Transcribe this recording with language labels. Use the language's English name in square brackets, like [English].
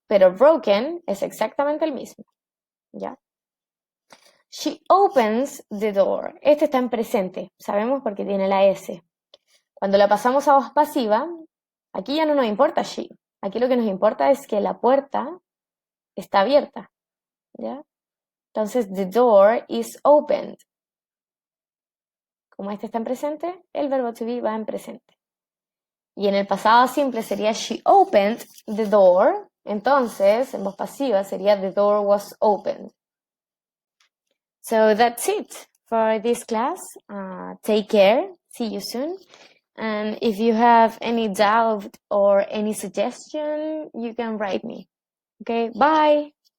[Spanish] Pero broken es exactamente el mismo. ¿Ya? [English] She opens the door. [Spanish] Este está en presente, sabemos porque tiene la S. Cuando la pasamos a voz pasiva, aquí ya no nos importa she. Aquí lo que nos importa es que la puerta está abierta. ¿Ya? [English] Entonces, the door is opened. [Spanish] Como este está en presente, el verbo to be va en presente. Y en el pasado simple sería [English] she opened the door. [Spanish] Entonces, en voz pasiva sería [English] the door was opened. So that's it for this class. Take care. See you soon. And if you have any doubt or any suggestion, you can write me. Okay, bye.